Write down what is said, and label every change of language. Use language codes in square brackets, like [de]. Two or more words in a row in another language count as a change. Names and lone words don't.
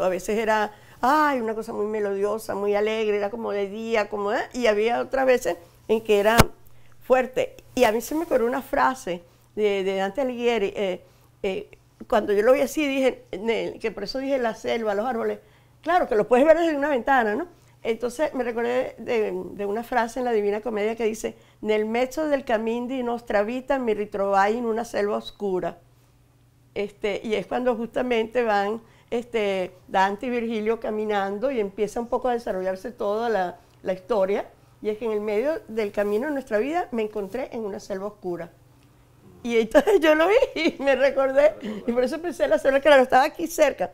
[es] A veces era, ay, una cosa muy melodiosa, muy alegre, era como de día, como, y había otras veces en que era fuerte. Y a mí se me ocurrió una frase de Dante Alighieri, cuando yo lo vi así, dije, que por eso dije la selva, los árboles, claro, que lo puedes ver desde una ventana, ¿no? Entonces me recordé de una frase en la Divina Comedia que dice, [it] nel mezzo del cammin di nostra vita mi ritrovai in una selva oscura. [es] Y es cuando justamente van Dante y Virgilio caminando y empieza un poco a desarrollarse toda la historia, y es que en el medio del camino de nuestra vida me encontré en una selva oscura. Y entonces yo lo vi y me recordé, y por eso pensé en la selva, claro, estaba aquí cerca.